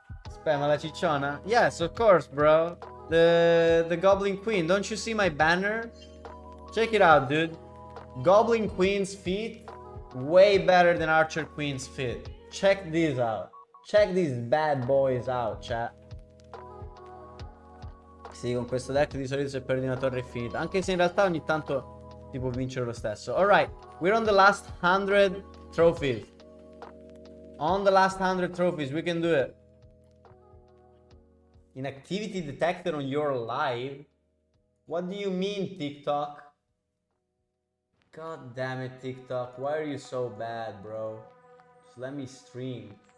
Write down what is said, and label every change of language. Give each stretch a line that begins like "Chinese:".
Italian: Spam alla cicciona?
English: Yes, of course, bro. The Goblin Queen. Don't you see my banner? Check it out, dude. Goblin Queen's feet way better than Archer Queen's feet. Check these out. Check these bad boys out, chat.
Italian: Sì, con questo deck di solito se perdi una torre è finita. Anche se in realtà ogni tanto ti può vincere lo stesso.
English: Alright, we're on the last 100 trophies. On the last 100 trophies, we can do it. Inactivity detected on your live? What do you mean, TikTok? God damn it, TikTok. Why are you so bad, bro? Just let me stream.